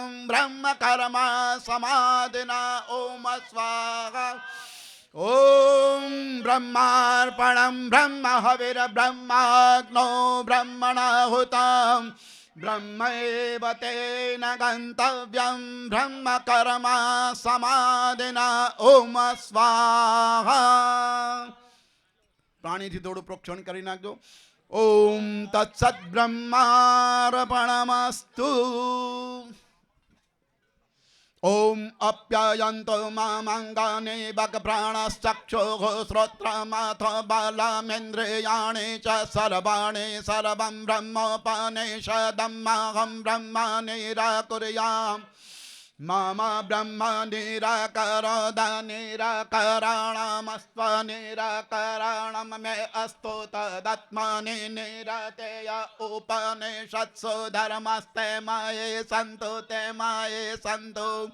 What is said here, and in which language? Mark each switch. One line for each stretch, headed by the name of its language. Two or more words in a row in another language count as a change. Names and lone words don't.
Sanskrit: ब्रह्म कर्म समाधिना ओम स्वाहा ओम ब्रह्मार्पणं ब्रह्म हविर ब्रह्माग्नो ब्रह्मणाहुतं ब्रह्मैव तेन गन्तव्यं ब्रह्म कर्म समाधिना ओम स्वाहा
Gujarati: પ્રાણીથી થોડું પ્રોક્ષણ કરી નાખજો
Sanskrit: ओम तत्सत् ब्रह्मार्पणमस्तु ओम अप्यायन्तो मामङ्गानि बकप्राणश्चक्षुः श्रोत्रमथो बलमिन्द्रियाणि च सर्वाणि सर्वं ब्रह्मोपनिषदमहं ब्रह्म निराकुर्याम् मम ब्रह्म निराकरोद निराकरणमस्त्व निराकरणं मे अस्तु तदत्मनि निरतेय उपनिषत्सु धर्मस्ते मये सन्तु ते मये सन्तु